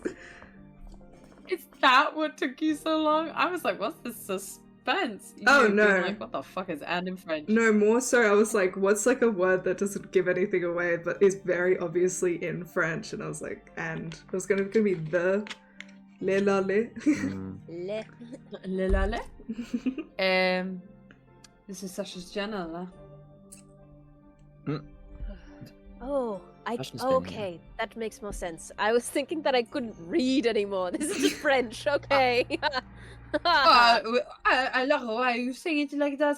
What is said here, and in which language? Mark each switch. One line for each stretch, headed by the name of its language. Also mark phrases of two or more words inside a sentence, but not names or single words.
English: Is that what took you so long? I was like, what's the suspense? Oh, Being no. Like, what the fuck is and in French? No, more so I was like, what's like a word that doesn't give anything away but is very obviously in French? And I was like, and. It was gonna be the.
French: Le la le. Mm. Le. Le la le?
English: This is such a general. Oh, Fashion's been okay. That makes more sense. I was thinking that I couldn't read anymore. This is just French, okay. Alors, why are you saying it like that?